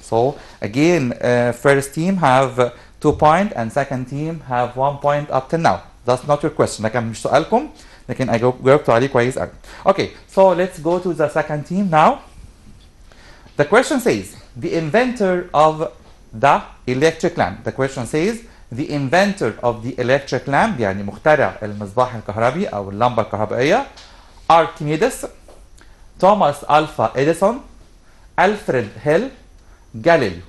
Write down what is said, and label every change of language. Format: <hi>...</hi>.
<en>So again, first team have 2 points and second team have 1 point up till now. That's not your question.</en> <ar>ده كان مش سؤالكم لكن جاوبتوا عليه كويس قوي.</ar> <en>Okay, so let's go to the second team now. The question says the inventor of the electric lamp. The question says the inventor of the electric lamp</en> <ar>يعني مخترع المصباح الكهربي أو اللمبة الكهربائية</ar> <en>Archimedes, Thomas Alva Edison, Alfred Hill, Galileo.</en>